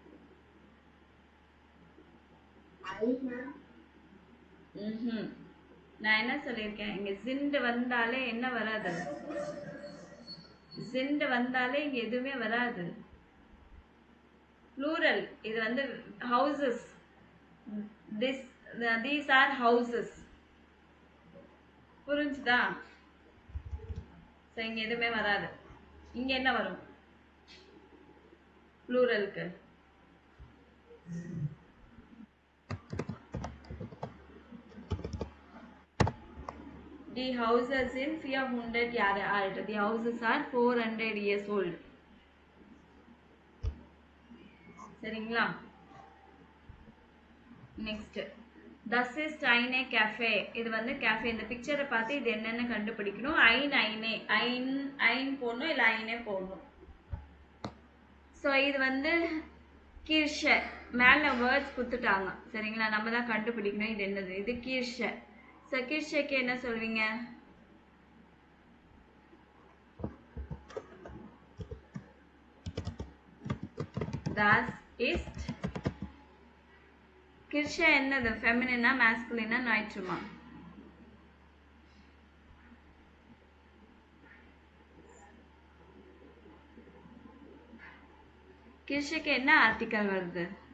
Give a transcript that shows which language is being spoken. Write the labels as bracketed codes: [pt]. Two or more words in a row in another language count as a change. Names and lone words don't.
[ta] ம்ஹும். நான் என்ன சொல்லியிருக்கேன்? இங்க ஜிண்டு வந்தாலே என்ன வராது? ஜிண்டு வந்தாலே இங்க எதுவுமே வராது. ப்ளூரல். இது வந்து ஹவுசஸ். [en] this these are houses. [ta] புரிஞ்சுதா? ஸோ இங்க எதுவுமே வராது. இங்க என்ன வரும் ப்ளூரலுக்கு? [en] The houses in 400 years old. The houses are 400 years old. [ta] சரிங்களா? [de] நெக்ஸ்ட் das ist eine Café. [ta] இது வந்து கேஃபே. இந்த பிக்சரை பார்த்து இது என்னன்னு கண்டுபிடிக்கணும். [de] ein eine, ein ein [ta] போடணும், இல்லை ஐனே போடணும். ஸோ இது வந்து கீர்ஷ. மேலே வேர்ட்ஸ் கொடுத்துட்டாங்க. சரிங்களா? நம்ம தான் கண்டுபிடிக்கணும் இது என்னது. இது கீர்ஷ. ஸோ கீர்ஷக்கு என்ன சொல்வீங்க? [de] Das ist. [ta] கிர்ஷ என்னது? ஃபெமினினா மாஸ்குலினா நாய்ட்ருமா? கிர்ஷக்கு என்ன ஆர்டிக்கல் வருது?